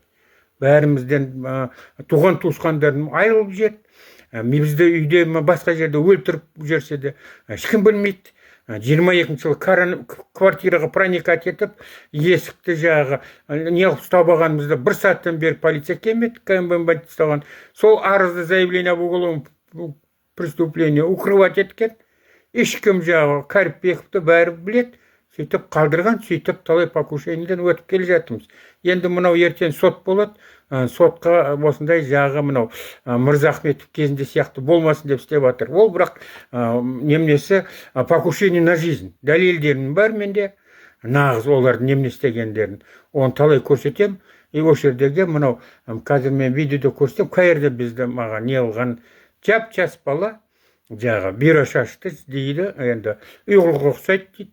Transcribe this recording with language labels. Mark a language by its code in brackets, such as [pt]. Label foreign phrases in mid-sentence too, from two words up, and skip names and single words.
[kk] Бәрімізден туған туысқандарым айырылып жет. Бізді үйде басқа жерде өлтіріп жүрсе де ешкім білмейді. 22 жылы квартираға проникать етіп, есікті жағы неғып ұстап алғанымызда 1 сағаттан бері полиция келмеді, КМБ бандит ұстаған. Сол арызды [ru] заявление об уголовном преступлении укрывать [kk] еткен. Ешкім жағы Карипбековті бәрі білет. Сөйтіп қалдырған, сөйтіп талай покушениеден өтіп келе жатырмыз. Енді мынау ертең сот болады. Сотқа осындай жағы мынау Мырзахметов кезінде сияқты болмасын деп істеп жатыр. Ол бірақ немнесі [ru] покушение на жизнь. [kk] Дәлелдерім бар менде. Нағыз олардың немне істегендерін. Оны талай көрсетем. И осы жердегі мынау қазір мен видеода көрсетем. Қайырда бізді маған не алған жап-жас бала жағы бюро шашты дейді. Енді ұйғырға ұқсайды дейді.